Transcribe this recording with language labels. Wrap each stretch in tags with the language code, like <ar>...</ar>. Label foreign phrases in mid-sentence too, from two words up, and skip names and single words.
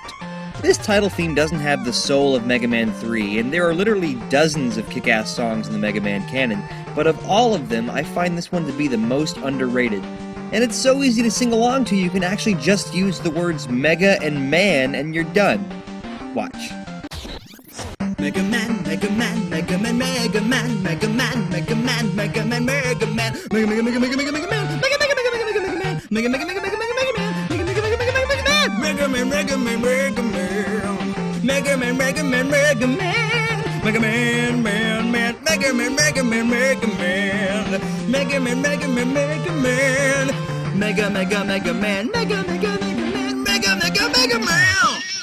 <en>This title theme doesn't have the soul of Mega Man 3, and there are literally dozens of kick-ass songs in the Mega Man canon, but of all of them, I find this one to be the most underrated. And it's so easy to sing along to, you can actually just use the words Mega and Man, and you're done. Watch. Mega Man, Mega Man, Mega Man, Mega Man, Mega Man, Mega Man, Mega Man, Mega Man, Mega Mega Mega Mega Mega Mega Man, Mega Mega Mega Mega Mega Man, Mega Mega Mega Mega Mega Man, Mega Mega Mega Mega Mega Man, Mega Man, Mega Man, Mega Man, Mega Man, Mega Man, Mega Man, Mega Man, Man, Man, Mega Man, Mega Man, Mega Man, Mega Man, Mega Man, Mega Man, Mega Mega Mega Man, Mega Mega Mega Man, Mega Mega Mega Man.</en>